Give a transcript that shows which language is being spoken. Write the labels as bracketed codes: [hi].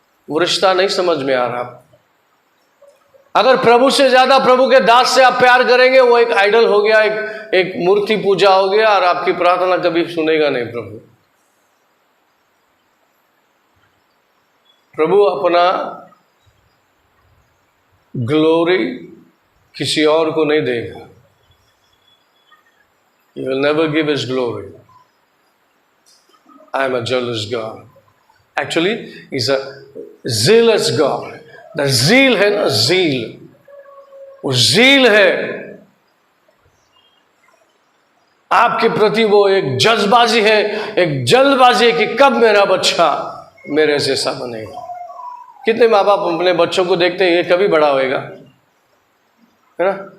[hi] वो रिश्ता नहीं समझ में आ रहा। अगर प्रभु से ज्यादा प्रभु के दास से आप प्यार करेंगे, वो एक आइडल हो गया, एक मूर्ति पूजा हो गया, और आपकी प्रार्थना कभी सुनेगा नहीं प्रभु। प्रभु अपना ग्लोरी किसी और को नहीं देगा। [en] He will never give his glory. I am a jealous God. Actually, he's a zealous God. [hi] The zeal है ना, zeal, वो zeal है आपके प्रति। वो एक जज्बाजी है, एक जल्दबाजी है कि कब मेरा बच्चा मेरे जैसा बनेगा। कितने माँ बाप अपने बच्चों को देखते हैं, ये कभी बड़ा होएगा, है ना?